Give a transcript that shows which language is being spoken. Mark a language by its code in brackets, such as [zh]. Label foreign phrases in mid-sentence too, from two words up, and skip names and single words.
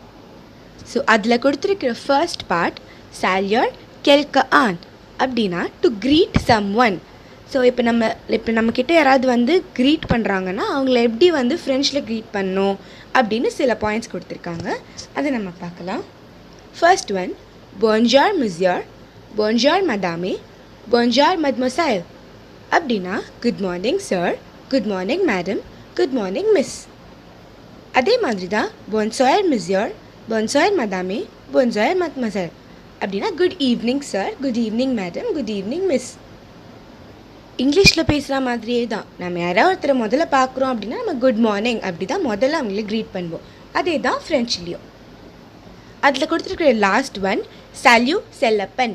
[ta] ஸோ அதில் கொடுத்துருக்கிற [en] first part, [fr] saluer quelqu'un [ta] அப்படின்னா [en] to greet someone. [ta] ஸோ இப்போ நம்மக்கிட்ட யாராவது வந்து க்ரீட் பண்ணுறாங்கன்னா அவங்கள எப்படி வந்து ஃப்ரெஞ்சில் க்ரீட் பண்ணணும் அப்படின்னு சில பாயிண்ட்ஸ் கொடுத்துருக்காங்க. அதை நம்ம பார்க்கலாம். [en] first one, [fr] bonjour monsieur, bonjour madame, bonjour mademoiselle [ta] அப்படின்னா [en] good morning sir, good morning madam, good morning miss. [ta] அதே மாதிரி தான் [fr] bonsoir monsieur, bonsoir madame, bonsoir mademoiselle [ta] அப்படின்னா [en] good evening sir, good evening madam, good evening miss. [ta] இங்கிலீஷில் பேசுகிற மாதிரியே தான். நம்ம யாராவது ஒருத்தரை முதல்ல பார்க்குறோம் அப்படின்னா நம்ம [en] good morning [ta] அப்படி தான் முதல்ல அவங்கள க்ரீட் பண்ணுவோம். அதே தான் ஃப்ரெஞ்ச்லேயும். அதில் கொடுத்துருக்குற [en] last one, [ta] சால்யூ செல்லப்பன்.